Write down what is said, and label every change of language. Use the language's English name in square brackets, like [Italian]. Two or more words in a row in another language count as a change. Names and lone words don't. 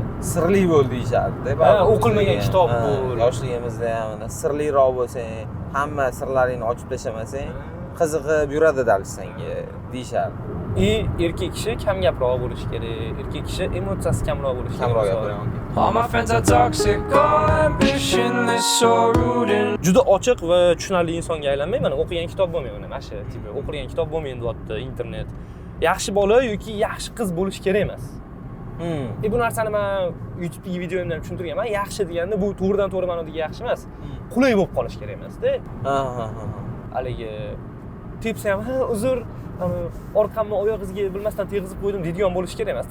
[Uzbek] Sirli bo'l deyishardi. O'qilmagan kitob bo'l. Yoshligimizda ham sirliroq bo'lsang, hamma sirlaringni ochib tashlamasang, qiziqib yuradi dalsanga deyishardi. Erkak kishi kam gaproq bo'lishi kerak. Erkak kishi emotsiyasi kamroq bo'lishi kerak. [English] All my friends are toxic, all ambitionless, so rude. [Uzbek] Juda ochiq va tushunarli insonga aylanmay, mana o'qigan kitob bo'lmayman, mana shu tipi o'qigan kitob bo'lmaydi deyapti internet. Yaxshi bola yoki yaxshi qiz bo'lish kerak emas. Bu narsani men YouTube'dagi videomda ham tushuntirganman. Yaxshi deganda bu to'g'ridan to'g'ri ma'nodagi yaxshi emas. Qulay bo'lib qolish kerak emas-da. Haligi tepsam, "Ha, uzr, orqamni oyog'ingizga bilmasdan tegizib qo'ydim" deydigan bo'lish kerak emas.